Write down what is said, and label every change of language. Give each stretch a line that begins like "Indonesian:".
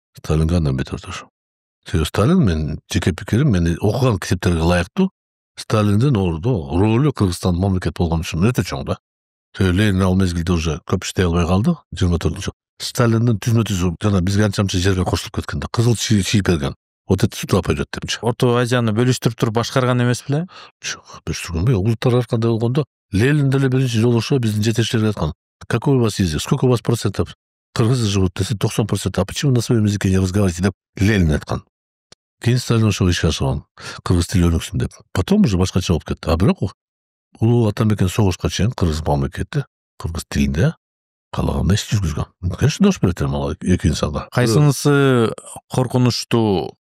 Kyrgyz: Сталинге андан бетер добуш. Сталин, мен жеке пикирим, мен окуган китептерге ылайыктуу. Сталиндин ролу Кыргызстан мамлекет болгон үчүн өтө чоң да. Ленин ал мезгилде уже көп иштей албай калды, 24-жыл. Сталиндин түзмө-түз жана бизге анча-мынча жерге кошулуп кеткен да. Кызыл чийип берген.
Russian: Вот это сюда пойдет депчи.
Kyrgyz: Орто Азияны бөлүштүрүп туруп башкарган эмес беле? Жок, бөлүштүргөн. Улуттар ар кандай болгондо, Ленин деле биринчи жолугушо биздин жетекчилерге айткан.
Russian: Какой у вас язык? Сколько у вас процентов кыргызы живут?
Kyrgyz: Десе
Russian: 90%. А почему на своем языке не разговариваете?
Kyrgyz: Деп Ленин айткан. Кийин Сталин ошого ишке ашырган. Кыргыз тили өнүксүн деп.
Russian: Потом уже
Kyrgyz: башкача болуп кетти. А бирок улуу атамекен согушка чейин кыргыз мамлекети кыргыз тилинде каалагандай иш жүргүзгөн.
Russian: Конечно,
Kyrgyz: добуш берет ал эки инсанга. Кайсынысы коркунучтуу?